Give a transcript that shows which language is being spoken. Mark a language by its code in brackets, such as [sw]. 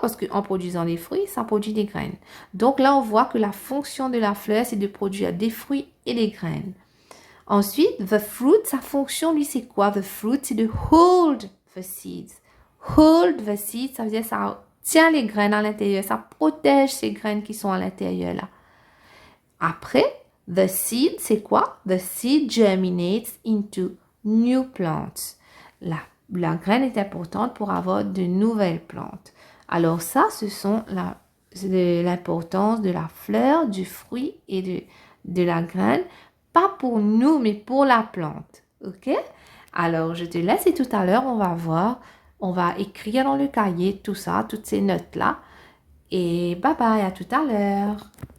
[fr] Parce qu'en produisant des fruits, ça produit des graines. Donc là, on voit que la fonction de la fleur, c'est de produire des fruits et des graines. Ensuite, [en] the fruit, [fr] sa fonction, lui, c'est quoi? [en] The fruit, [fr] c'est de [en] hold the seeds. Hold the seeds, [fr] ça veut dire ça tient les graines à l'intérieur, ça protège ces graines qui sont à l'intérieur là. Après, [en] the seed, [fr] c'est quoi? [en] The seed germinates into new plants. [fr] La graine est importante pour avoir de nouvelles plantes. Alors ça, ce sont l'importance de la fleur, du fruit et de la graine. Pas pour nous, mais pour la plante. OK? Alors, je te laisse et tout à l'heure, on va voir, on va écrire dans le cahier tout ça, toutes ces notes-là. Et bye bye, à tout à l'heure.